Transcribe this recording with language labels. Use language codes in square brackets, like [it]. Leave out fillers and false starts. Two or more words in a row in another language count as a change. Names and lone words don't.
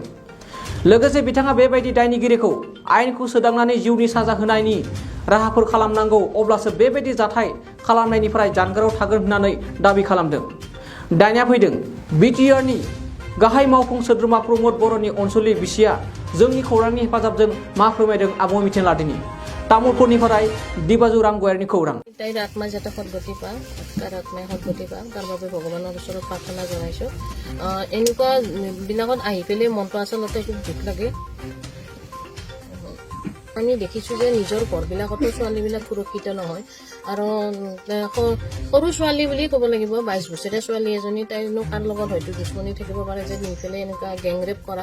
[brx] लोगोसे बिथाङा बेबायदि दायनिगिरिखौ आयेनखौ सोदांनानै जिउनि साजा होनायनि राहाफोर खालामनांगौ, अब्लासो बेबायदि जाथाय खालामनायनिफ्राय जानगाराव थागोन होननानै दाबि खालामदों। दानिया फैदों बिटिआरनि गाहाय मावफुं सोद्रोमा प्रमद बर'नि अनसुलि बिसिया जोंनि खौरांनि हेफाजाबजों मा फोरमायदों आबुङै मिथिना लादिनि। तामुलपुरनिफ्राय दिबाजु रामगयारिनि खौरां। [as] তাইৰ আত্মা যাতে সদ্গতি পাওক, তাৰ আত্মাই সদ্গতি পাওক, তাৰ বাবে ভগৱানৰ ওচৰত প্ৰাৰ্থনা জনাইছোঁ। এনেকুৱা বিলাকত আহি পেলাই মনটো আচলতে খুব দুখ লাগে। আমি দেখিছোঁ যে নিজৰ ঘৰবিলাকতো ছোৱালীবিলাক সুৰক্ষিত নহয়। আৰু সৰু ছোৱালী বুলি ক'ব লাগিব, 22 বছৰীয়া ছোৱালী এজনী, তাইনো কাৰ লগত হয়তো দুশ্মনী থাকিব পাৰে যে নি পেলাই এনেকুৱা গেংৰেপ কৰা।